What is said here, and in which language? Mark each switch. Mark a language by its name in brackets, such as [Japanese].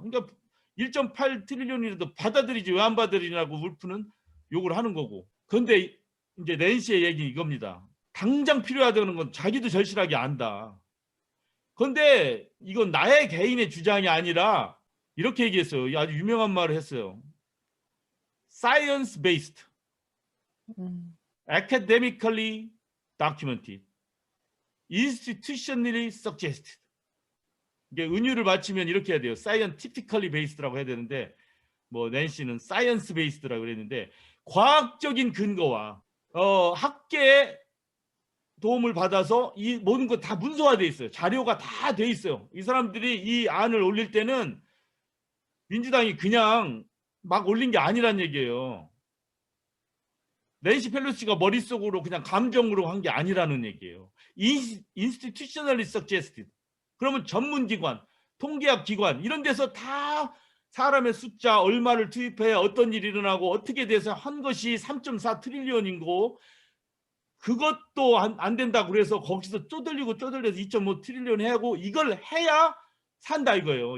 [Korean] 그러니까 1.8 트릴리언이라도 받아들이지 왜 안 받아들이냐고 울프는 욕을 하는 거고. 그런데 이제 낸시의 얘기 이겁니다. 당장 필요하다는 건 자기도 절실하게 안다. 그런데 이건 나의 개인의 주장이 아니라 이렇게 얘기했어요. 아주 유명한 말을 했어요. [English] Science based, academically documented, institutionally suggested. [Korean] 이게 은유를 맞추면 이렇게 해야 돼요. [English] scientifically based [Korean] 라고 해야 되는데 뭐 낸시는 [English] science based [Korean] 라고 그랬는데 과학적인 근거와 학계의 도움을 받아서 이 모든 거 다 문서화돼 있어요. 자료가 다 돼 있어요. 이 사람들이 이 안을 올릴 때는 민주당이 그냥 막 올린 게 아니란 얘기예요. 낸시 펠로시가 머릿속으로 그냥 감정으로 한 게 아니라는 얘기예요. [English] institutionally suggested. [Korean] 그러면 전문기관, 통계학 기관 이런 데서 다 사람의 숫자 얼마를 투입해야 어떤 일이 일어나고 어떻게 돼서 한 것이 3.4 트릴리언인 거 그것도 안 된다고 그래서 거기서 쪼들리고 쪼들려서 2.5 트릴리언 하고 이걸 해야 산다 이거예요.